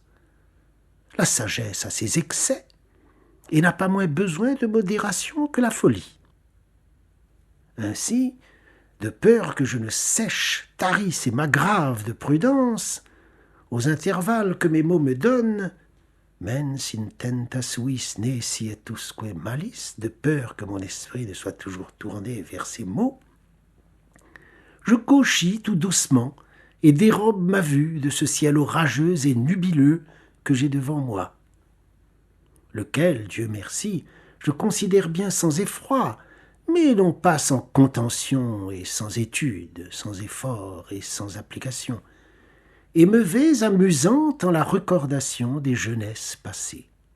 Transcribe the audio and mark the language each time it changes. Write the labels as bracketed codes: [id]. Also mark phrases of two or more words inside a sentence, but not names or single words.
[fr] La sagesse a ses excès et n'a pas moins besoin de modération que la folie. Ainsi, de peur que je ne sèche, tarisse et m'aggrave de prudence, aux intervalles que mes mots me donnent, [la] mens intenta suis ne sietusque malis, [fr] de peur que mon esprit ne soit toujours tourné vers ces mots, je gauchis tout doucement et dérobe ma vue de ce ciel orageux et nubileux que j'ai devant moi, lequel, Dieu merci, je considère bien sans effroi, mais non pas sans contention et sans étude, sans effort et sans application, et me vais amusant en la recordation des jeunesses passées.